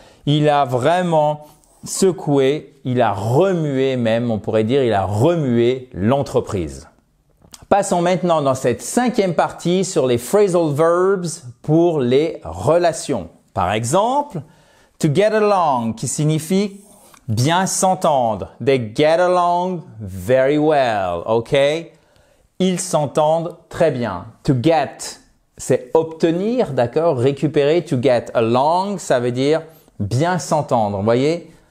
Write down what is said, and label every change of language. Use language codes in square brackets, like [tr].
[fr] Il a vraiment secoué, il a remué même, on pourrait dire, il a remué l'entreprise. Passons maintenant dans cette cinquième partie sur les phrasal verbs pour les relations. Par exemple, to get along qui signifie bien s'entendre. [en] They get along very well, ok? [fr] Ils s'entendent très bien. To get, c'est obtenir, d'accord? Récupérer. To get along, ça veut dire bien s'entendre. Vous voyez?